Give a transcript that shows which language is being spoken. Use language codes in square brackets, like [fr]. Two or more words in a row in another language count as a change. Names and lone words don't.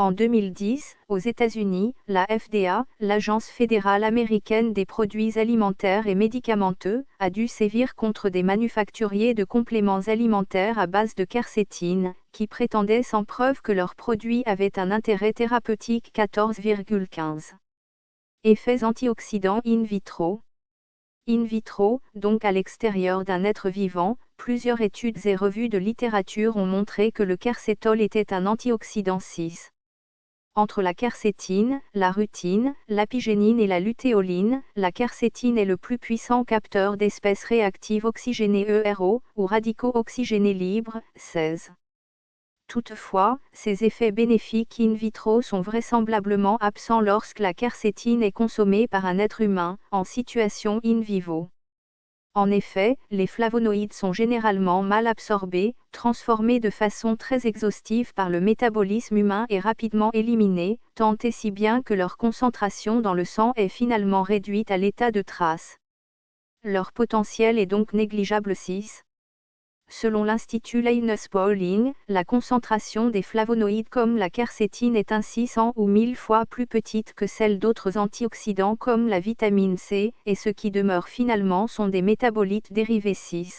[fr] En 2010, aux États-Unis, la FDA, l'Agence fédérale américaine des produits alimentaires et médicamenteux, a dû sévir contre des manufacturiers de compléments alimentaires à base de quercétine, qui prétendaient sans preuve que leurs produits avaient un intérêt thérapeutique 14,15. Effets antioxydants [la] in vitro. In vitro, [fr] donc à l'extérieur d'un être vivant, plusieurs études et revues de littérature ont montré que le quercétol était un antioxydant 6. Entre la quercétine, la rutine, l'apigénine et la lutéoline, la quercétine est le plus puissant capteur d'espèces réactives oxygénées ERO, ou radicaux oxygénés libres, 16. Toutefois, ces effets bénéfiques [la] in vitro [fr] sont vraisemblablement absents lorsque la quercétine est consommée par un être humain, en situation [la] in vivo. [fr] En effet, les flavonoïdes sont généralement mal absorbés, transformés de façon très exhaustive par le métabolisme humain et rapidement éliminés, tant et si bien que leur concentration dans le sang est finalement réduite à l'état de trace. Leur potentiel est donc négligeable 6. Selon l'Institut Linus Pauling, la concentration des flavonoïdes comme la quercétine est ainsi 100 ou 1000 fois plus petite que celle d'autres antioxydants comme la vitamine C, et ce qui demeure finalement sont des métabolites dérivés 6.